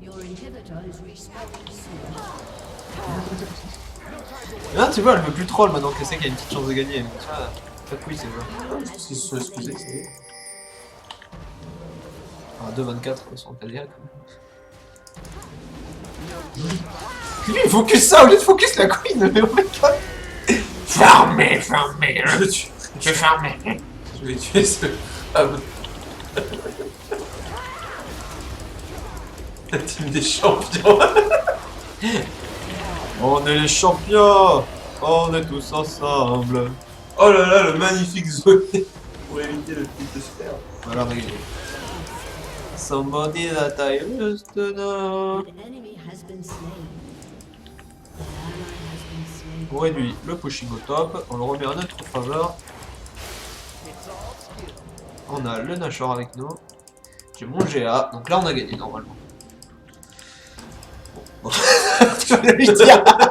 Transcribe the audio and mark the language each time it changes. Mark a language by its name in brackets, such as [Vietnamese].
[English] Your inhibitor is respawning soon. [French] Là, tu vois, elle veut plus troll maintenant qu'elle sait qu'il y a une petite chance de gagner. Elle me dit, ah, pas de couille, c'est vrai. Parce qu'ils se sont excusés, c'est... Ah, 2-24 sur le KDA quand même. Lui, il focus ça au lieu de focus la queen, mais [English] oh my god! [French] Fermez, fermez! Je vais tuer. Je vais fermer! Je vais tuer ce... Ah, bah. La team des champions. On est les champions! On est tous ensemble! Oh là là, le magnifique zoné pour éviter le truc de se faire. Voilà, regardez. [English] Somebody that I used to know. An enemy has been slain. An ally has been slain. [French] On réduit le pushing au top, on le remet en notre faveur. [English] It's all skill. [French] On a le Nashor avec nous. J'ai mon GA, donc là on a gagné normalement. Bon. Tu vas lui dire.